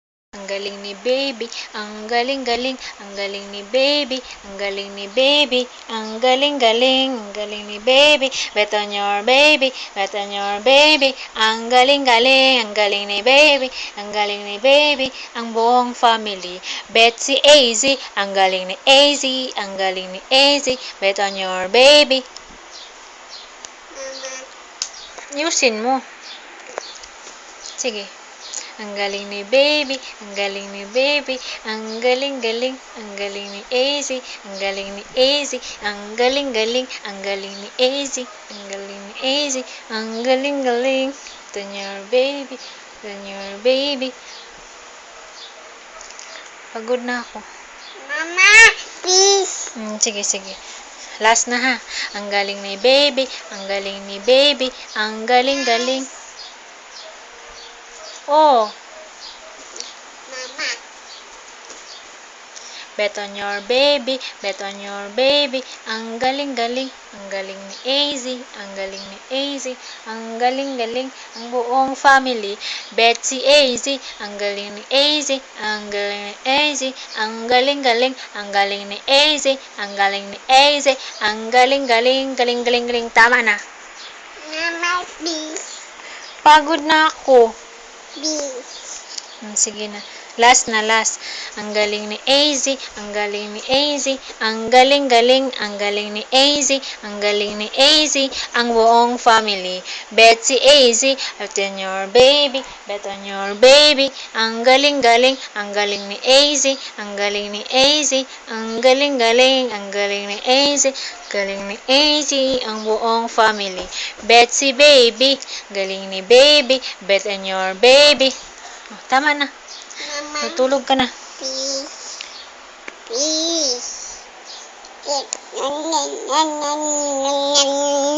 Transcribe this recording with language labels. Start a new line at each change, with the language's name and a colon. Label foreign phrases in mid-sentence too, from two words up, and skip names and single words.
Filipino: Ang galing ni baby, ang galing-galing, ang galing ni baby, ang galing ni baby, ang galing-galing, ang galing ni baby,
English: bet on your baby, bet on your baby,
Filipino: ang galing-galing, ang galing ni baby, ang galing ni baby, ang buong family, bet si AZ, ang galing ni AZ, ang galing ni AZ,
English: bet on your baby.
Filipino: Yusin mo. Sige. Ang galing ni baby, ang galing ni baby, ang galing-galing, ang galing ni AZ, ang galing ni AZ, ang galing-galing, ang galing ni AZ, ang galing ni AZ, ang galing-galing.
English: Turn your baby, turn your baby.
Filipino: Pagod na ako.
English: Mama, please.
Filipino: Sige, sige. Last na ha. Ang galing ni baby, ang galing ni baby, ang galing-galing. Oh, Mama.
English: bet on your baby, bet on your baby,
Filipino: ang galing-galing, ang galing ni AZ, ang galing ni AZ, ang galing-galing, ang buong family, bet si AZ, ang galing ni AZ, ang galing ni AZ, ang galing-galing, ang galing ni AZ, ang galing ni AZ, ang galing-galing, galing-galing-galing, tama na.
English: Mama, please.
Filipino: Pagod na ako.
English: Please.
Filipino: Sige na. Last na last. Ang galing ni AZ, ang galing ni AZ, ang galing-galing, ang galing ni AZ, ang galing ni AZ, ang buong family. Bet si AZ,
English: bet on your baby, bet on your baby,
Filipino: ang galing-galing, ang galing ni AZ, ang galing ni AZ, ang galing-galing, ang galing ni AZ, galing ni AZ, ang buong family. Bet si baby, galing ni baby,
English: bet on your baby.
Filipino: Oh, tama na. Mama, Natulog ka na.
English: please. Please.